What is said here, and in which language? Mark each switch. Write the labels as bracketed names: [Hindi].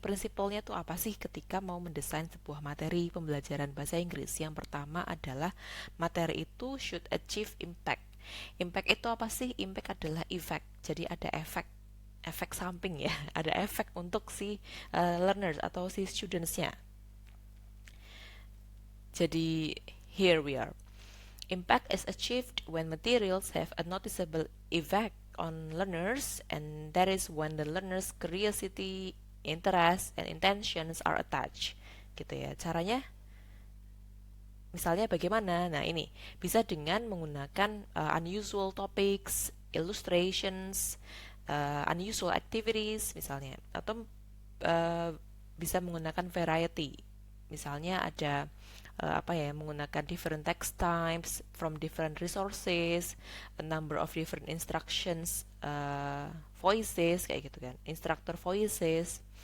[Indonesian] Prinsipalnya tuh apa sih ketika mau mendesain sebuah materi pembelajaran bahasa Inggris? Yang pertama adalah materi itu [English] should achieve impact. [Indonesian] Impact itu apa sih? Impact adalah effect. Jadi ada efek samping ya. Ada efek untuk si learners atau si studentsnya. [English] Jadi here we are. Impact is achieved when materials have a noticeable effect on learners, and that is when the learners' curiosity, interest, and intentions are attached. [Indonesian] Gitu ya. Caranya misalnya bagaimana? Nah, ini bisa dengan menggunakan [English] unusual topics, [Indonesian] illustrations, [English] unusual activities [Indonesian] misalnya, atau bisa menggunakan variety. Misalnya ada menggunakan [English] different text types from different resources, a number of different instructions, voices [Indonesian] kayak gitu kan, [English] instructor voices.